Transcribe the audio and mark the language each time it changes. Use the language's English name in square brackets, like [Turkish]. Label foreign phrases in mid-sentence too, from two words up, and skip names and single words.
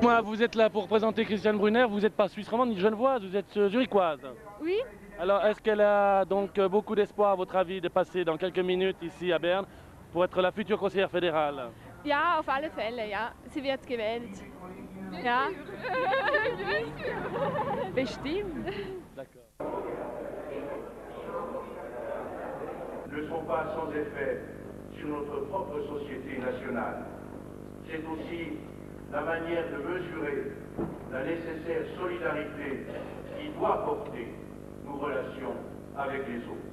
[French] Moi, vous êtes là pour représenter Christiane Brunner, vous n'êtes pas suisse romande ni genevoise, vous êtes zurichoise. Oui. Alors, est-ce qu'elle a donc beaucoup d'espoir, à votre avis, de passer dans quelques minutes ici à Berne pour être la future conseillère fédérale? [German] Ja, auf alle Fälle, ja. Sie wird gewählt. Ja. Bestimmt. [French] D'accord. Ne sont pas sans effet sur notre propre société nationale. C'est aussi la manière de mesurer la nécessaire solidarité qui doit porter nos relations avec les autres.